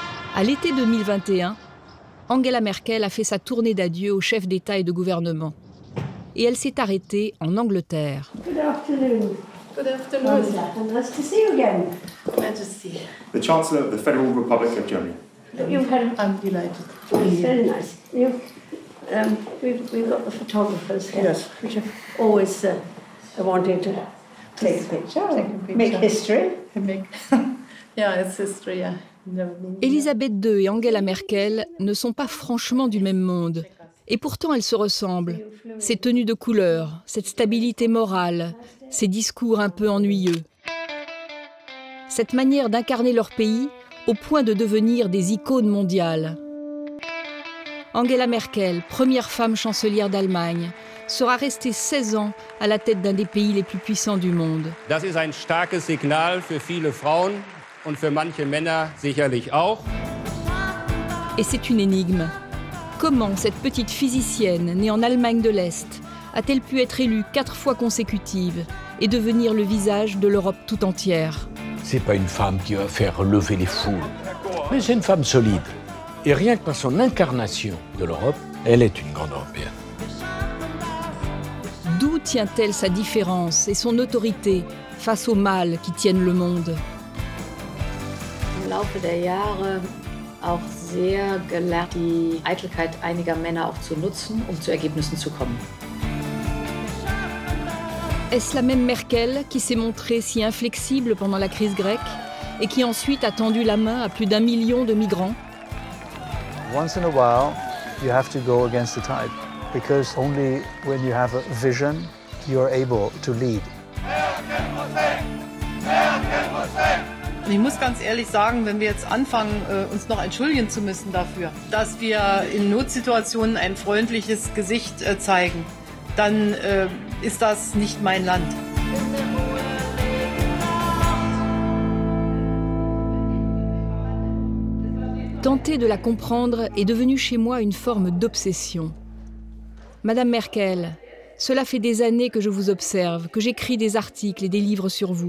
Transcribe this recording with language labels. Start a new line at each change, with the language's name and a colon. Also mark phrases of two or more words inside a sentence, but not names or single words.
French: À l'été 2021, Angela Merkel a fait sa tournée d'adieu aux chefs d'État et de gouvernement. Et elle s'est arrêtée en Angleterre.
English: Good afternoon. Good afternoon. Nice to see you again. Glad to see you. The Chancellor of the Federal Republic of Germany. I'm delighted. It's very nice. We've got the photographers here, Yes. which are always wanting to take a picture, make history. Yeah, it's history, yeah.
French: Élisabeth II et Angela Merkel ne sont pas franchement du même monde. Et pourtant, elles se ressemblent. Ces tenues de couleur, cette stabilité morale, ces discours un peu ennuyeux. Cette manière d'incarner leur pays au point de devenir des icônes mondiales. Angela Merkel, première femme chancelière d'Allemagne, sera restée 16 ans à la tête d'un des pays les plus puissants du monde.
German: Das ist ein starkes Signal für viele Frauen und für manche Männer sicherlich auch.
French: Et c'est une énigme. Comment cette petite physicienne, née en Allemagne de l'Est, a-t-elle pu être élue 4 fois consécutives et devenir le visage de l'Europe tout entière? C'est pas une femme qui va faire lever les foules, mais c'est une femme solide. Et rien que par son incarnation de l'Europe, elle est une grande européenne. D'où tient-elle sa différence et son autorité face aux mâles qui tiennent le monde?
German: Im Laufe der Jahre auch sehr gelernt, die Eitelkeit einiger Männer auch zu nutzen, um zu Ergebnissen zu kommen.
French: Est-ce la même Merkel qui s'est montrée si inflexible pendant la crise grecque et qui ensuite a tendu la main à plus d'1 million de migrants?
English: Once in a while, you have to go against the tide, because only when you have a vision, you're able to lead.
German: Ich muss ganz ehrlich sagen, wenn wir jetzt anfangen, uns noch entschuldigen zu müssen dafür, dass wir in Notsituationen ein freundliches Gesicht zeigen, dann ist das nicht mein Land.
French: Tenter de la comprendre est devenu chez moi une forme d'obsession. Madame Merkel, cela fait des années que je vous observe, que j'écris des articles et des livres sur vous.